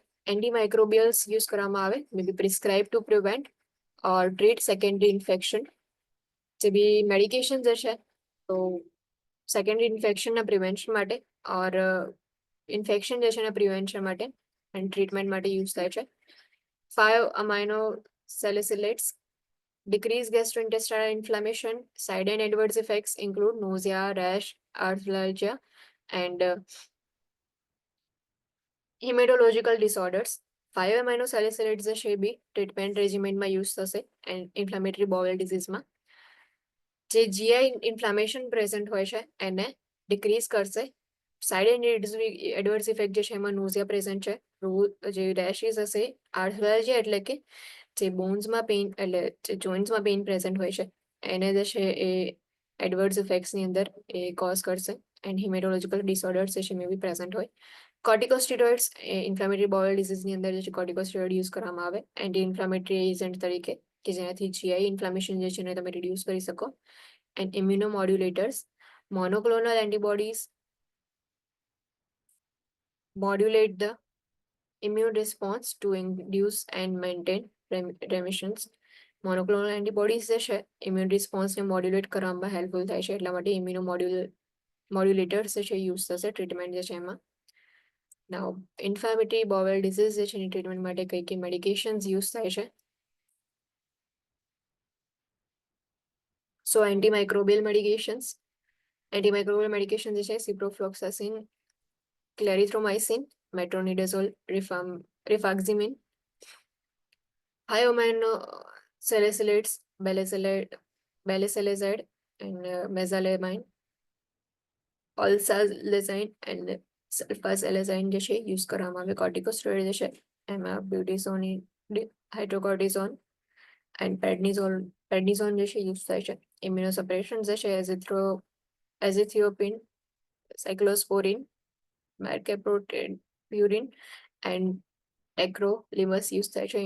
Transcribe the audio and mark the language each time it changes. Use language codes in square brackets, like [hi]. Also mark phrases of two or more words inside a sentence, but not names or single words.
[en] antimicrobials use [gu] કરવામાં આવે, [en] may be prescribe to prevent or treat secondary infection. [gu] જે બી મેડિકેશન જે છે તો [en] secondary infection [gu] પ્રિવેન્શન માટે ઓર ઇન્ફેક્શન જે છે એના પ્રિવેન્શન માટે [en] and treatment [gu] માટે યુઝ થાય છે. [en] 5 amino salicylates, decrease gastrointestinal inflammation. Side and adverse effects include nausea, rash, arthralgia, and hematological disorders. 5-amino salicylates [gu] છે બી [en] treatment regimen [gu] યુઝ થશે [en] and inflammatory bowel disease. [gu] જે [en] GI inflammation present [gu] હોય છે એને ડિક્રીઝ કરશે. [en] side and adverse effect [gu] જે છે એમાં [en] nausea present [gu] છે. જે રેશિસ હશે, આર્થરાલ્જિયા એટલે કે જે બોન્સમાં પેઇન એટલે જે જોઇન્ટ્સમાં [en] pain present [gu] હોય છે એને જે છે એ [en] adverse effects [gu] અંદર એ કોઝ કરશે [en] and hematological disorders [gu] જે છે [en] may be present [gu] હોય. કોર્ટિકોસ્ટીરોઇડ્સ એ [en] inflammatory bowel disease [gu] અંદર જે છે [en] corticosteroid use [gu] કરવામાં આવે [en] anti inflammatory agent [gu] તરીકે કે જેનાથી [en] GI inflammation [gu] જે છે એને તમે રિડ્યુસ કરી શકો. [en] and immunomodulators, monoclonal antibodies modulate the immune response to induce and maintain remissions. monoclonal antibodies [gu] જે છે [en] immune response [gu] મોડ્યુલેટ કરવામાં હેલ્પફુલ થાય છે એટલા માટે મોડ્યુલેટર્સ જે છે યુઝ થશે ટ્રીટમેન્ટ જે છે એમાં. [en] now inflammatory bowel disease [gu] જે છે એની ટ્રીટમેન્ટ માટે કઈ કઈ [en] medications use [gu] થાય છે. [en] so antimicrobial medication [gu] જે છે સિપ્રોફ્લોક્સાસિન, ક્લેરિથ્રોમાઇસિન, મેટ્રોનિડાઝોલ, [en] rifaximin, high-amino salicylates, balicylazide, and mesalamine, olsalazine and sulfasalazine [gu] જે છે યુઝ કરવામાં આવે. કોર્ટિકોસ્ટેરોઇડ જે છે એમાં બ્યુટીઝોન, હાઇડ્રોકોર્ટિઝોન એન્ડ પેડનિઝોન જે છે યુઝ થાય છે. ઇમ્યુનોસપ્રેશન જે છે એઝિથિયોપિન, સાયક્લોસ્પોરિન, mercaptan એન્ડ એક્રોલિમસ યુઝ થાય છે.